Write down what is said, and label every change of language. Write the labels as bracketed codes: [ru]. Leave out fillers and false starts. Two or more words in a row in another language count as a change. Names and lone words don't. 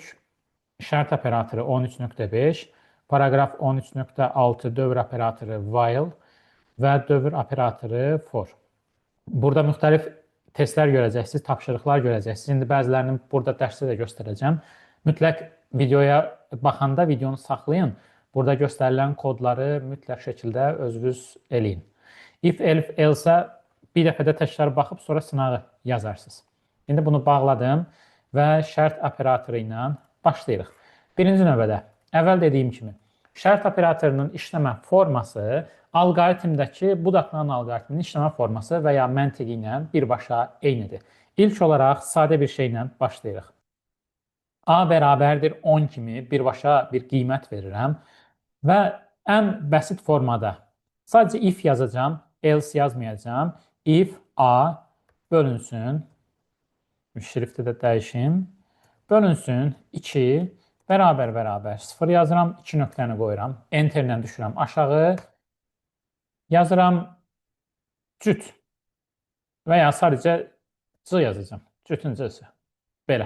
[az] Şərt operatoru 13.5, paragraf 13.6 dövr operatoru while və dövr operatoru for. Burada müxtəlif testlər görəcəksiniz, tapşırıqlar görəcəksiniz. İndi bəzilərini burada dərsdə də göstərəcəm. Mütləq videoya baxanda videonu saxlayın. Burada göstərilən kodları mütləq şəkildə özünüz eləyin. [en] If, elif, else [az] bir dəfədə təkrar baxıb sonra sınağı yazarsınız. İndi bunu bağladım və şərt operatoru ilə başlayırıq. Birinci növbədə, əvvəl dediyim kimi, şərt operatorunun işləmə forması alqoritmdəki budaqlanan alqoritmin işləmə forması və ya məntiqi ilə birbaşa eynidir. İlk olaraq sadə bir şeylə başlayırıq. A bərabərdir 10 kimi birbaşa bir qiymət verirəm və ən bəsit formada sadəcə if yazacağam, else yazmayacağam. If A bölünsün, şrifti də dəyişim, bölünsün 2 bərabər 0 yazıram, 2 nöqtəni qoyuram, enter ilə düşürəm aşağı, yazıram cüt və ya sadəcə c yazacağam, cütün c-si, belə.